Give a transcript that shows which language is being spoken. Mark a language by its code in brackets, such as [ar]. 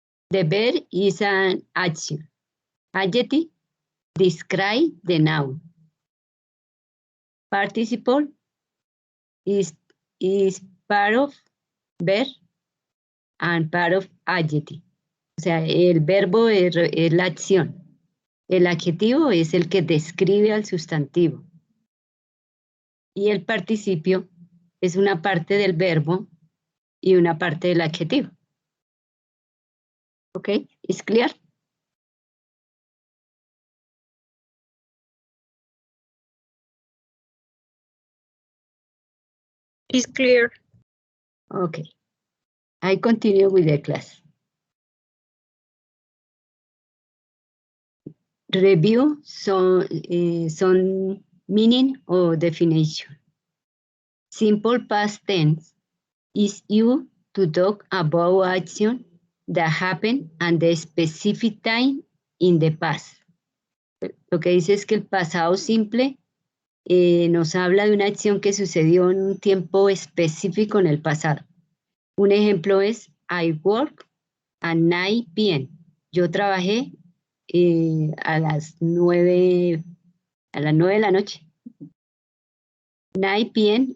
[en] The verb is an action. Adjective describe the noun. Participle is part of verb and part of adjective. [es] O sea, el verbo es la acción. El adjetivo es el que describe al sustantivo. Y el participio es una parte del verbo y una parte del adjetivo. ¿Ok? ¿Es clear? [en] It's clear. Okay. I continue with the class. Review some meaning or definition. Simple past tense is used to talk about action that happened at the specific time in the past. [es] Lo que dice es que el pasado simple nos habla de una acción que sucedió en un tiempo específico en el pasado. Un ejemplo es [en] I work at 9 p.m. [es] Yo trabajé a las 9 de la noche. 9 p.m.